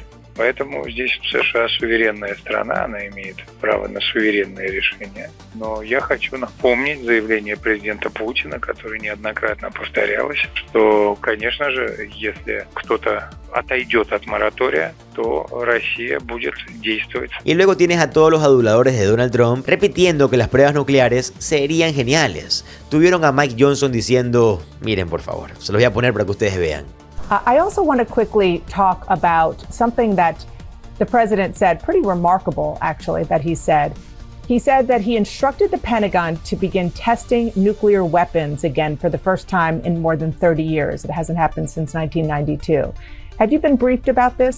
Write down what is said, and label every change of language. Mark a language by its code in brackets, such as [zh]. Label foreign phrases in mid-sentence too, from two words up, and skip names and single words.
[ru] Поэтому здесь США суверенная страна, она имеет право на суверенные решения. Но я хочу напомнить заявление президента Путина, которое неоднократно повторялось, что, конечно же, если кто-то отойдет от моратория, то Россия будет действовать. [es] Y luego tienes a todos los aduladores de Donald Trump repitiendo que las pruebas nucleares serían geniales. Tuvieron a Mike Johnson diciendo, miren por favor, se los voy a poner para que ustedes vean. [en] I also want to quickly talk about something that the president said, pretty remarkable actually, that he said. He said that he instructed the Pentagon to begin testing nuclear weapons again for the first time in more than 30 years. It hasn't happened since 1992. Have you been briefed about this?